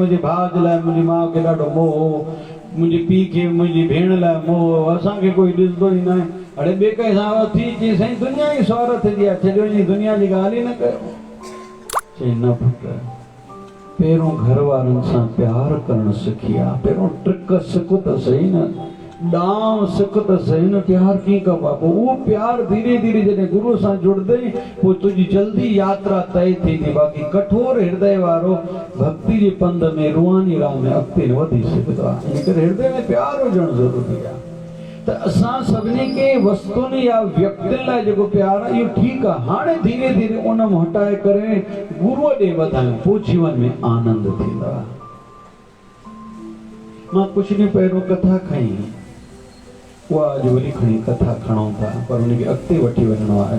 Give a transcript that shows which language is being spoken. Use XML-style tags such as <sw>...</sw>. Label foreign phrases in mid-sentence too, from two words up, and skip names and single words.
<sd>मुंहिंजे भाउ जे लाइ मुंहिंजी माउ खे ॾाढो मोह हो, मुंहिंजे पीउ खे मुंहिंजी भेण लाइ मोह हो, असांखे कोई ॾिसंदो ई न आहे। अड़े ॿिए कंहिंसां थी चई साईं दुनिया ई स्वार्थ जी आहे, छॾियो वञी दुनिया जी ॻाल्हि ई न कयो। चई न पुटु, पहिरों घर वारनि सां प्यारु करणु सिखी आहे, पहिरों ट्रिक सिख त सही न। डांव सिख त सहन प्यार की का बाबू वो प्यार धीरे धीरे जने गुरु सां जुड़दे वो तुझी जल्दी यात्रा तय थींदी। बाक़ी कठोर हृदय वारो भक्ति जे पंध में रूहानी राह में अॻिते न वधी सघंदो आहे। इन करे हृदय में प्यार हुजणु ज़रूरी आहे। त असां सभिनी के वस्तुनि या व्यक्तियुनि लाइ जेको प्यार आहे इहो ठीकु आहे। हाणे धीरे धीरे उन मां हटाए करे गुरूअ ॾे वधायूं, पोइ जीवन में आनंद थींदो आहे। मां कुझु ॾींहं पहिरियों कथा खई, उहा अॼु वरी खणी कथा खणूं था, पर उनखे अॻिते वठी वञिणो आहे।</sd>